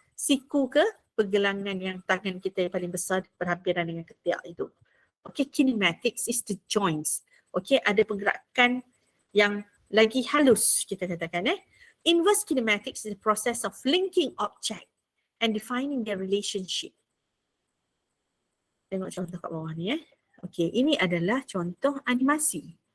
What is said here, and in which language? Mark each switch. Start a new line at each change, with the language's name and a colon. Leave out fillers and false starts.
Malay: Siku ke pergelangan yang tangan kita yang paling besar berhampiran dengan ketiak itu.
English: Okay, kinematics is the joints.
Malay: Okay, ada pergerakan yang lagi halus kita katakan.
English: Inverse kinematics is the process of linking object and defining their relationship.
Malay: Tengok contoh kat bawah ni. Okay, ini adalah contoh animasi.